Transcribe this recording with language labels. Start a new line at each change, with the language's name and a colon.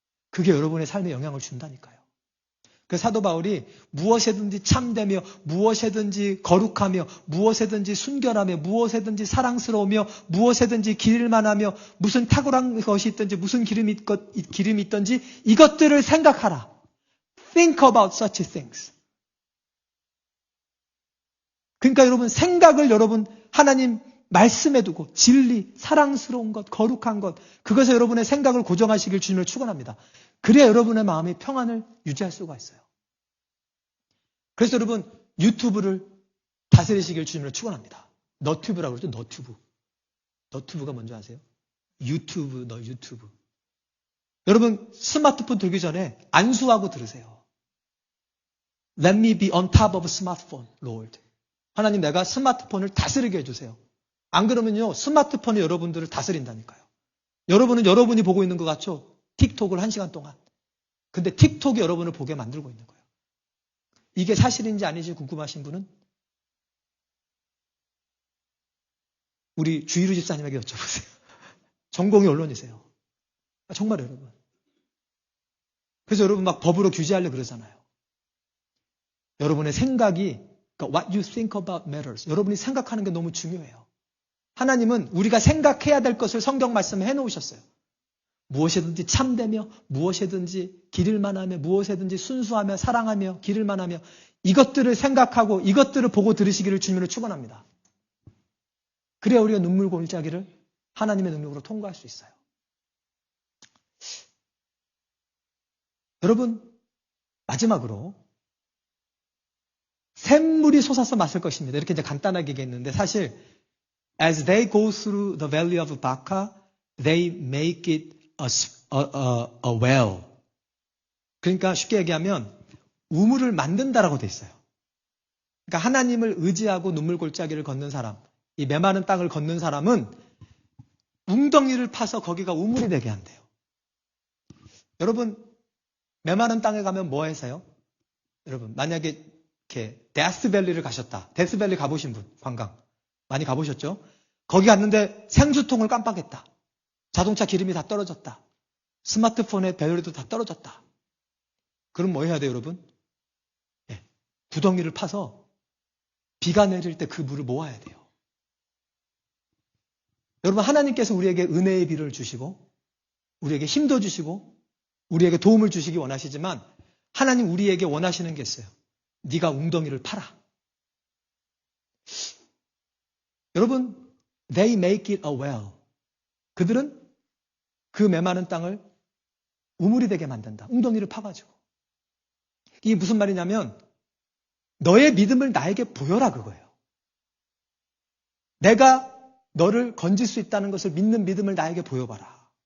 Korean: 그게 여러분의 삶에 영향을 준다니까요. 그 사도 바울이 무엇에든지 참되며 무엇에든지 거룩하며 무엇에든지 순결하며 무엇에든지 사랑스러우며 무엇에든지 기릴만하며 무슨 탁월한 것이 있든지 무슨 기름이 있든지 이것들을 생각하라.
English: Think about such things.
Korean: 그러니까 여러분 생각을 여러분 하나님 말씀에 두고 진리, 사랑스러운 것, 거룩한 것, 그것에 여러분의 생각을 고정하시길 주님을 축원합니다. 그래야 여러분의 마음이 평안을 유지할 수가 있어요. 그래서 여러분 유튜브를 다스리시길 주님을 축원합니다. 너튜브라고 그러죠. 너튜브. 너튜브가 뭔지 아세요? 유튜브. 여러분 스마트폰 들기 전에 안수하고 들으세요.
English: Let me be on top of smartphone, Lord.
Korean: 하나님 내가 스마트폰을 다스리게 해주세요. 안 그러면요 스마트폰이 여러분들을 다스린다니까요. 여러분은 여러분이 보고 있는 것 같죠? 틱톡을 1시간 동안. 근데 틱톡이 여러분을 보게 만들고 있는 거예요. 이게 사실인지 아닌지 궁금하신 분은 우리 주희루 집사님에게 여쭤보세요. 전공이 언론이세요. 정말 여러분. 그래서 여러분 막 법으로 규제하려고 그러잖아요. 여러분의 생각이 그러니까
English: what you think about matters.
Korean: 여러분이 생각하는 게 너무 중요해요. 하나님은 우리가 생각해야 될 것을 성경 말씀에 해놓으셨어요. 무엇이든지 참되며 무엇이든지 기를만 하며 무엇이든지 순수하며 사랑하며 기를만 하며 이것들을 생각하고 이것들을 보고 들으시기를 주님으로 축원합니다. 그래야 우리가 눈물 골짜기를 하나님의 능력으로 통과할 수 있어요. 여러분 마지막으로 샘물이 솟아서 마실 것입니다. 이렇게 이제 간단하게 얘기했는데 사실
English: as they go through the valley of Baca, they make it a well.
Korean: 그러니까 쉽게 얘기하면 우물을 만든다라고 돼 있어요. 그러니까 하나님을 의지하고 눈물 골짜기를 걷는 사람, 이 메마른 땅을 걷는 사람은 웅덩이를 파서 거기가 우물이 되게 한대요. 여러분 메마른 땅에 가면 뭐 하세요? 여러분 만약에 이렇게 데스밸리를 가셨다. 데스밸리 가보신 분 관광 많이 가보셨죠? 거기 갔는데 생수통을 깜빡했다. 자동차 기름이 다 떨어졌다. 스마트폰의 배터리도 다 떨어졌다. 그럼 뭐 해야 돼요, 여러분? 네, 구덩이를 파서 비가 내릴 때 그 물을 모아야 돼요. 여러분 하나님께서 우리에게 은혜의 비를 주시고 우리에게 힘도 주시고 우리에게 도움을 주시기 원하시지만 하나님 우리에게 원하시는 게 있어요. 네가 웅덩이를 파라. 여러분
English: they make it a well.
Korean: 그들은 그 메마른 땅을 우물이 되게 만든다. 웅덩이를 파가지고. 이게 무슨 말이냐면 너의 믿음을 나에게 보여라 그거예요. 내가 너를 건질 수 있다는 것을 믿는 믿음을 나에게 보여봐라.